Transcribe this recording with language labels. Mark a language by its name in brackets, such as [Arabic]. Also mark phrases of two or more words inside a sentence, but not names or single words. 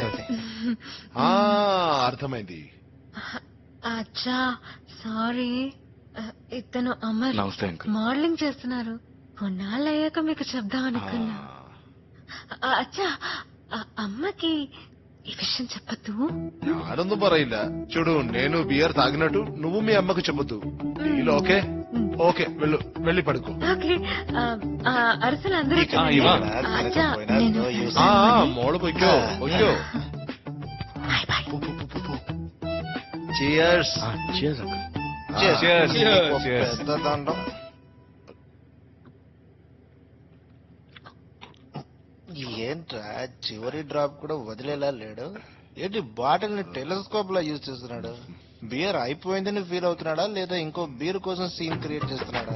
[Telugu] అర్థమైంది. అచ్చా సారీ. ఇతను అమర్, నమస్తే అంకుల్. మోడలింగ్ చేస్తున్నారు. కొన్నాళ్ళు అయ్యాక మీకు చెప్దాం అనుకున్నా. అచ్చా, అమ్మకి ఈ విషయం చెప్పద్దు. [Malayalam] ഞാനൊന്നും പറയില്ല. [Telugu] చూడు నేను బియర్ తాగినట్టు నువ్వు మీ అమ్మకు చెప్పొద్దు. [English] Deal okay? Okay [Telugu] వెళ్ళు, వెళ్ళి పడుకో. ఓకే. అరసలు అందరూ ఆ, ఇవ్వ. అచ్చా నేను [Malayalam] മോള് പൊയ്ക്കോ പൊയ്ക്കോ. [English] Bye bye. [Telugu] చియర్స్. [English] cheers, uncle. Cheers. Cheers. [Telugu] నీకు Cheers. పెద్ద దండం. ఏంట్రా చివరి డ్రాప్ కూడా వదిలేలా లేడు. ఏంటి బాటిల్ ని టెలిస్కోప్ లా యూజ్ చేస్తున్నాడు? బియర్ అయిపోయిందని ఫీల్ అవుతున్నాడా లేదా ఇంకో బీర్ కోసం [English] scene create [Telugu] చేస్తున్నాడా?